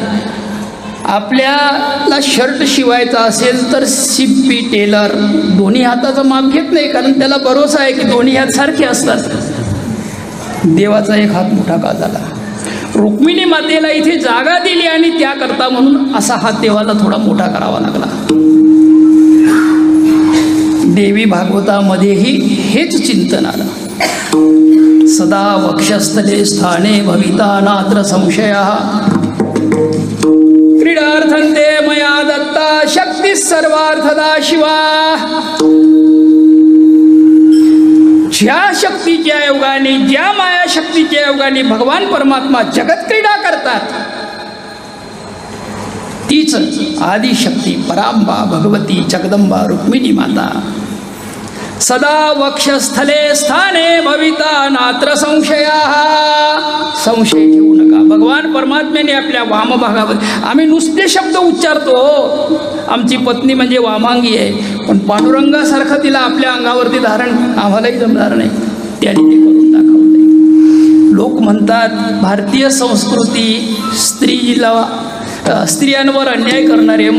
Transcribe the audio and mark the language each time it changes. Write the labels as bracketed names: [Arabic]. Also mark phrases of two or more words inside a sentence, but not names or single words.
[Marathi] आपल्याला शर्ट शिवायचा असेल तर शिप्पी टेलर दोन्ही हाताचं माप घेत नाही, कारण त्याला भरोसा आहे की दोन्ही हात सारखे असतात. देवाचा एक हात मोठा का झाला? रुक्मिणी मातेला इथे जागा दिली आणि त्याकरता म्हणून असा हात देवाला थोडा मोठा करावा लागला. देवी भागवतामध्येही हेच चिंतन आलं. [Sanskrit] सदा वक्षस्थले स्थाने भविता नात्र संशयः, क्रीडार्थंते मया दत्ता शक्ती सर्वार्थदा शिवा. [Marathi] ज्या शक्तीच्या योगाने, ज्या माया शक्तीच्या योगाने भगवान परमात्मा जगत क्रीडा करतात, तीच आदिशक्ती परांबा भगवती जगदंबा रुक्मिणी माता. [Sanskrit] सदा वक्षस्थले स्थाने भविता नात्र संशयाः, [Marathi] संशय ठेवू नका. भगवान परमात्म्याने आपल्या वामभागावर, आम्ही नुसते शब्द उच्चारतो, आमची पत्नी म्हणजे वामांगी आहे, पण पांडुरंगासारखं तिला आपल्या अंगावरती धारण आम्हालाही जमणार नाही. त्याने ते करून दाखवले. लोक म्हणतात भारतीय संस्कृती स्त्रियांवर अन्याय करणारे आहे.